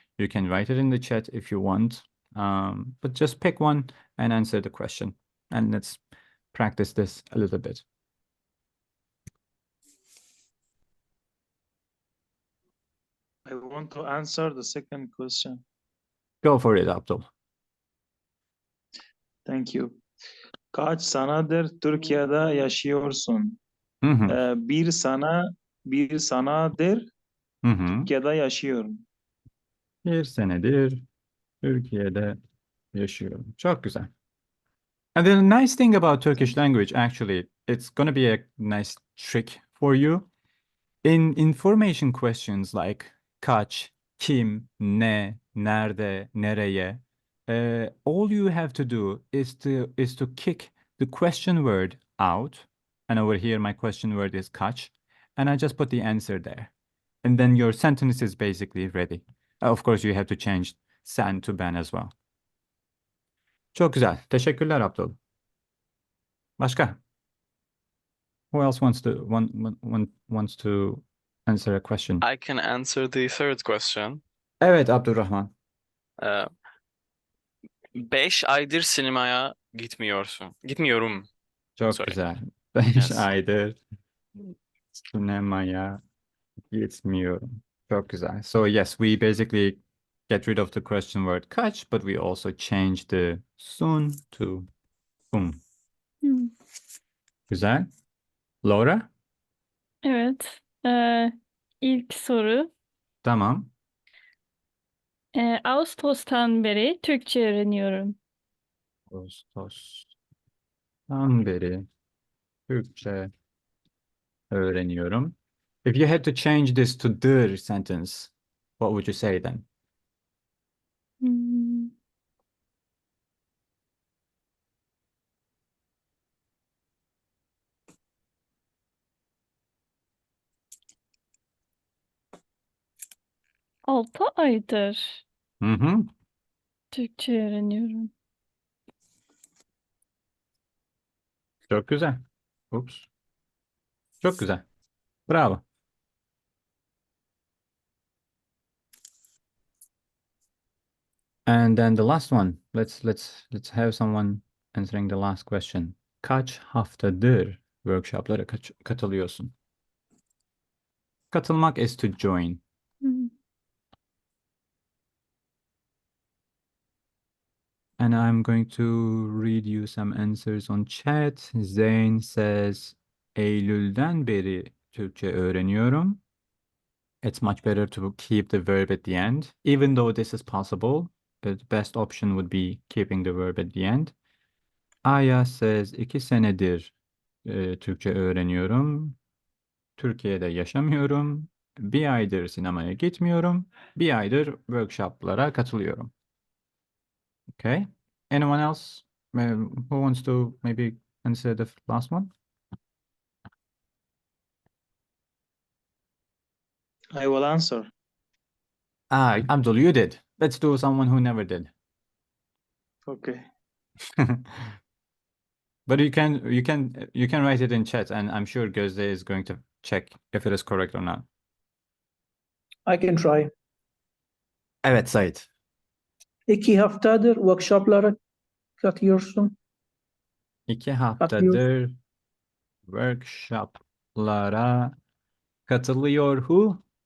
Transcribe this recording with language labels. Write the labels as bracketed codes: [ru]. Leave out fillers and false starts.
[en] You can write it in the chat if you want, but just pick one and answer the question. And let's practice this a little bit. I want to answer the second question. Go for it, Abdul. Thank you. [tr] Kaç senedir Türkiye'de yaşıyorsun? Hı hı. Bir senedir Hı hı. Türkiye'de yaşıyorum. Bir senedir Türkiye'de yaşıyorum. Çok güzel. [en] And the nice thing about Turkish language, actually, it's going to be a nice trick for you. In information questions like kaç, kim, ne, nerede, nereye, all you have to do is to kick the question word out. And over here, my question word is kaç. And I just put the answer there. And then your sentence is basically ready. Of course, you have to change sen to ben as well. [tr] Çok güzel. Teşekkürler Abdul. Başka? [en] Who else wants to answer a question? I can answer the third question. [tr] Evet Abdurrahman. 5 aydır sinemaya gitmiyorsun. Gitmiyorum. Çok [en] Sorry. [tr] güzel. 5 [en] Yes. [tr] aydır sinemaya gitmiyorum. Çok güzel. [en] So yes, we basically get rid of the question word kaç, but we also change the sun to Hmm. [tr] Güzel. Laura? Evet. İlk soru. Tamam. Ağustos'tan beri Türkçe öğreniyorum. Ağustos'tan beri Türkçe öğreniyorum. [en] If you had to change this to the sentence, what would you say then? Hmm. [tr] Altı aydır Hı hı. Türkçe öğreniyorum. Çok güzel. Ups. Çok güzel. Bravo. [en] And then the last one. Let's have someone answering the last question. [tr] Kaç haftadır workshoplara katılıyorsun? [en] Katılmak is to join. Hmm. And I'm going to read you some answers on chat. Zayn says, [tr] Eylül'den beri Türkçe öğreniyorum. [en] It's much better to keep the verb at the end. Even though this is possible, the best option would be keeping the verb at the end. Aya says, [tr] 2 senedir Türkçe öğreniyorum. Türkiye'de yaşamıyorum. 1 aydır sinemaya gitmiyorum. 1 aydır workshoplara katılıyorum. [en] Okay. Anyone else who wants to maybe answer the last one? I will answer. Abdul, you did. Let's do someone who never did. Okay. But you can write it in chat, and I'm sure Gözde is going to check if it is correct or not. I can try. [tr] Evet Sait. 2 haftadır workshoplara katıyorsun. 2 haftadır workshoplara katılıyor [en] who?